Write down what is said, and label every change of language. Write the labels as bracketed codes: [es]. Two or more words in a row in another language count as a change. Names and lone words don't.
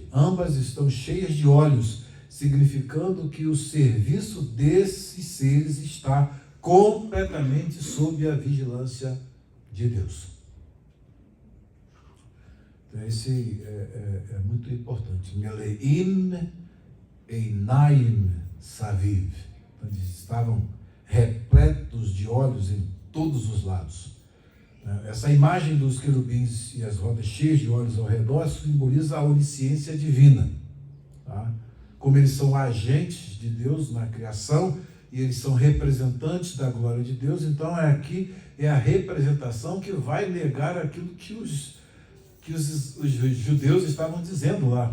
[pt] Ambas estão cheias de olhos, significando que o serviço desses seres está completamente sob a vigilância de Deus. Então, esse é muito importante. [he] מלאים עינים סביב. [pt] Então, eles estavam repletos de olhos em todos os lados. Essa imagem dos querubins e as rodas cheias de olhos ao redor simboliza a onisciência divina. Tá? Como eles são agentes de Deus na criação e eles são representantes da glória de Deus, então aqui é a representação que vai negar aquilo que os judeus estavam dizendo lá.